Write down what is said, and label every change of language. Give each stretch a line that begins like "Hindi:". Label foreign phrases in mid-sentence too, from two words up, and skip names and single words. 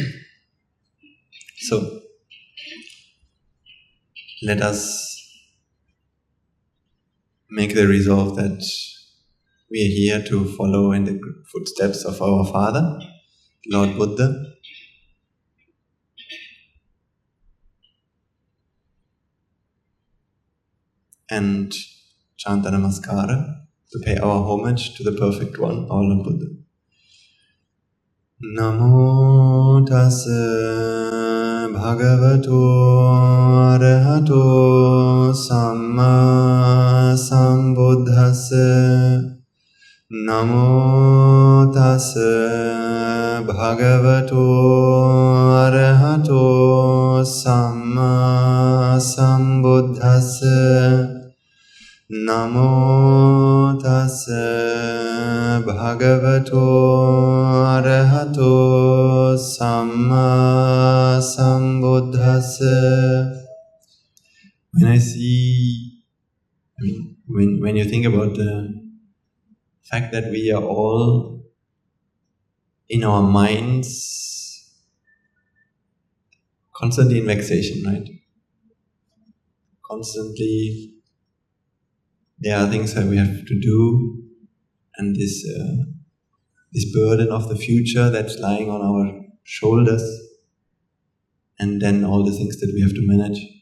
English: So, let us make the resolve that we are here to follow in the footsteps of our Father, Lord Buddha. And chant the Namaskara to pay our homage to the Perfect One, our Lord Buddha.
Pali: Namo tassa bhagavato arahato samma sambuddhassa. Namo tassa bhagavato arahato samma sambuddhassa. Namo tassa bhagavato arahato samma sambuddhassa.
English: When you think about the fact that we are all in our minds constantly in vexation, right? Constantly there are things that we have to do, and this burden of the future that's lying on our shoulders, and then all the things that we have to manage.